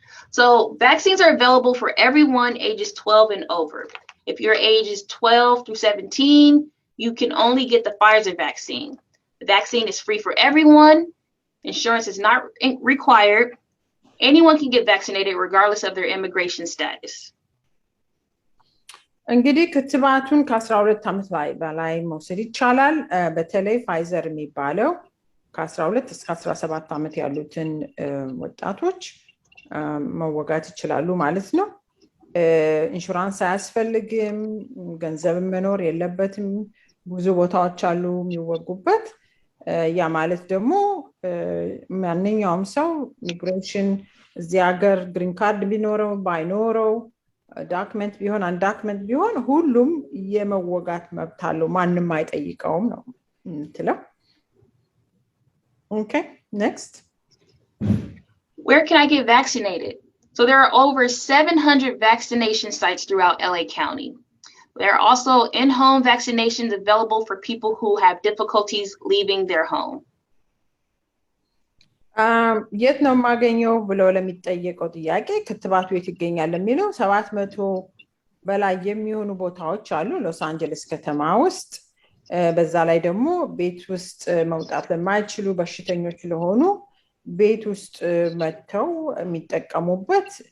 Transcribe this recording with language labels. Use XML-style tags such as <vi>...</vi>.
<en>So vaccines are available for everyone ages 12 and over. If your age is 12 through 17, you can only get the Pfizer vaccine. The vaccine is free for everyone. Insurance is not required. Anyone can get vaccinated regardless of their immigration status.</en> <am>እንግዲህ ክትባቱን ከ12 ዓመት በላይ መውሰድ ይቻላል። በተለይ ፋይዘር የሚባለው ከ12 እስከ 17 ዓመት ያሉትን ወጣቶች መወጋት ይችላሉ ማለት ነው። ኢንሹራንስ አያስፈልግም፣ ገንዘብ መኖር የለበትም። ብዙ ቦታዎች አሉ የሚወጉበት። ያ ማለት ደግሞ ማንኛውም ሰው ኢሚግሬሽን እዚህ ሀገር ግሪን ካርድ ቢኖረው ባይኖረው ዶክመንት ቢሆን አንድ ዶክመንት ቢሆን ሁሉም የመወጋት መብት አለው፣ ማንም አይጠይቀውም ነው የምትለው።</am> <en>Okay, next. Where can I get vaccinated? So there are over 700 vaccination sites throughout LA County. There are also in-home vaccinations available for people who have difficulties leaving their home.</en> <am>የት ነው ማገኘው ብሎ ለሚጠየቀው ጥያቄ ክትባቱ የት ይገኛል የሚለው 700 በላይ የሚሆኑ ቦታዎች አሉ ሎስ አንጀለስ ከተማ ውስጥ። በዛ ላይ ደግሞ ቤት ውስጥ መውጣት ለማይችሉ በሽተኞች ለሆኑ ቤት ውስጥ መተው የሚጠቀሙበት</am>